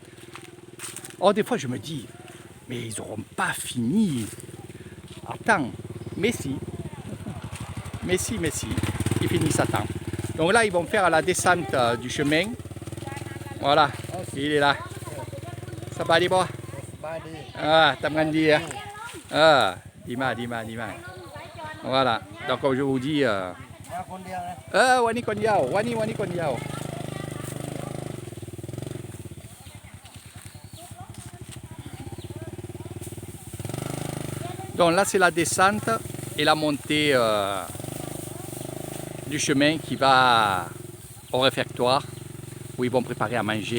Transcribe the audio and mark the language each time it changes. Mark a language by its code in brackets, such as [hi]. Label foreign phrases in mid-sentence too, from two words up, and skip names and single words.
[fr] Oh, des fois je me dis, mais ils n'auront pas fini à temps. Mais si, ils finissent à temps. Donc là, ils vont faire la descente du chemin. Voilà, il est là. Ça va aller, bois? Ah, [th] tำกันดี ดีมาก [fr] Voilà, donc comme je vous dis, [th] วันนี้คนเดียววันนี้คนเดียว [fr] Donc là c'est la descente et la montée du chemin qui va au réfectoire où ils vont préparer à manger.